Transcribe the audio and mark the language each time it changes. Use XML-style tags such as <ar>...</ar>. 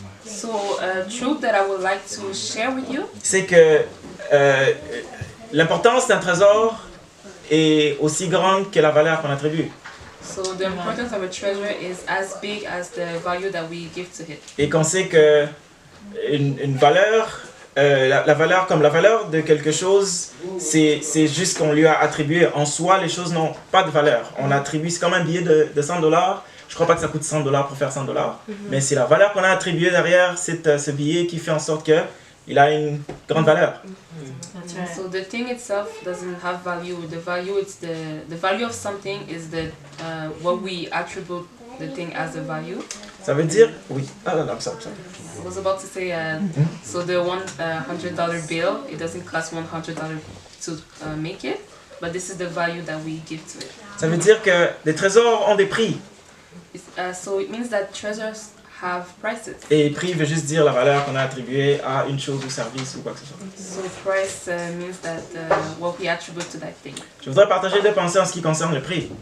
<en>So truth that I would like to share with you</en> <fr>c'est que l'importance d'un trésor est aussi grande que la valeur qu'on attribue.</fr> <en>So the importance of a treasure is as big as the value that we give to it.</en> <fr>Et qu'on sait que une valeur, la valeur comme la valeur de quelque chose, c'est juste qu'on lui a attribué. En soi, les choses n'ont pas de valeur. On attribue, c'est comme un billet de $100. Je crois pas que ça coûte $100 pour faire $100. Mais c'est la valeur qu'on a attribuée derrière ce billet qui fait en sorte qu'il a une grande valeur.</fr> <en>So the thing itself doesn't have value. The value it's the value of something is the what we attribute the thing as a value.</en> <fr>Ça veut dire, oui. Ah non, non, ça.</fr> <en>I was about to say so the $100 bill, it doesn't cost $100 to make it, but this is the value that we give to it.</en> <fr>Ça veut dire que les trésors ont des prix.</fr> <en>So it means that treasures have prices.</en> <fr>Et prix veut juste dire la valeur qu'on a attribuée à une chose ou service ou quoi que ce soit.</fr> <en>So price means that what we attribute to that thing.</en> <fr>Je voudrais partager deux pensées en ce qui concerne le prix.</fr>